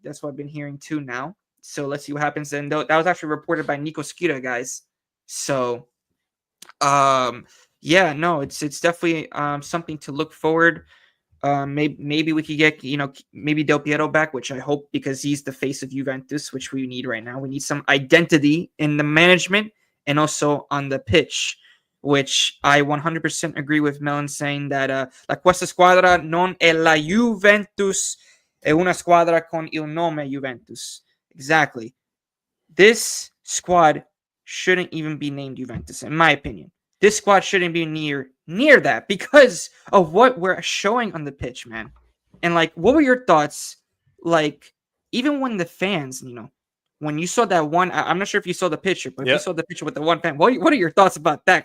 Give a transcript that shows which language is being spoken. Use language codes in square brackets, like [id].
[en] That's what I've been hearing too now. So let's see what happens. And that was actually reported by Nico Skira, guys. So, yeah, no, it's definitely something to look forward. Maybe we could get maybe Del Piero back, which I hope, because he's the face of Juventus, which we need right now. We need some identity in the management and also on the pitch, which I 100% agree with Melon saying that [it] la questa squadra non è la Juventus, è una squadra con il nome Juventus. [en] Exactly. This squad shouldn't even be named Juventus, in my opinion. This squad shouldn't be near that because of what we're showing on the pitch, man. And what were your thoughts? Even when the fans, when you saw that one, I'm not sure if you saw the picture, but if you saw the picture with the one fan, what are your thoughts about that?